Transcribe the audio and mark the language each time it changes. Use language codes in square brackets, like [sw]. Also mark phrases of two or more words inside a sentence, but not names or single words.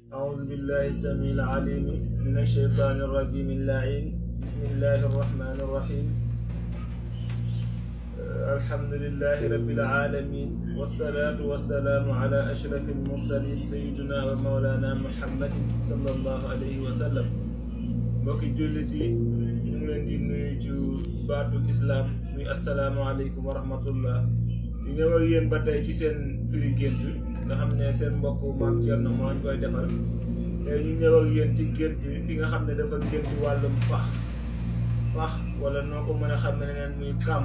[ar] أعوذ بالله السميع العليم من الشيطان الرجيم اللعين. بسم الله الرحمن الرحيم. الحمد لله رب العالمين، والصلاة والسلام على أشرف المرسلين سيدنا ومولانا محمد صلى الله عليه وسلم. [wo] mbokki jullit yi ñu ngi leen di nuyu ci baatu islam muy [ar] السلام عليكم ورحمة الله. [wo] di ñëw ak yéen ba tey ci seen firi gént nga xam ne seen mbokk maam Thierno moo ñu koy defal. tey ñu ñëw ak yéen ci gént ki nga xam ne dafa gént wàllum pax wala noo ko mën a xam ne neen muy kàmb.